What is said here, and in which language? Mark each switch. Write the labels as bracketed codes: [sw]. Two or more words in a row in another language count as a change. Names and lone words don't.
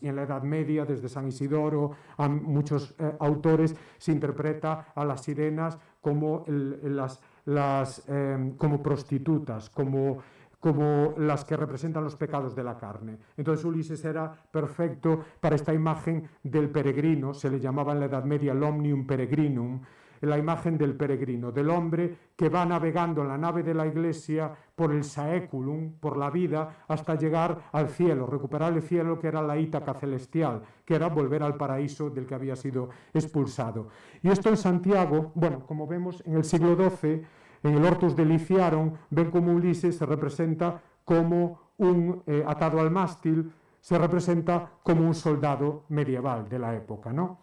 [es] Y en la Edad Media, desde San Isidoro a muchos autores, se interpreta a las sirenas como como prostitutas, como las que representan los pecados de la carne. Entonces Ulises era perfecto para esta imagen del peregrino, se le llamaba en la Edad Media el [la] omnium peregrinum, [es] la imagen del peregrino, del hombre que va navegando en la nave de la Iglesia por el saeculum, por la vida, hasta llegar al cielo, recuperar el cielo que era la Ítaca celestial, que era volver al paraíso del que había sido expulsado. Y esto en Santiago, bueno, como vemos en el siglo XII, en el Hortus Deliciarum, ven cómo Ulises se representa como atado al mástil, se representa como un soldado medieval de la época, ¿no?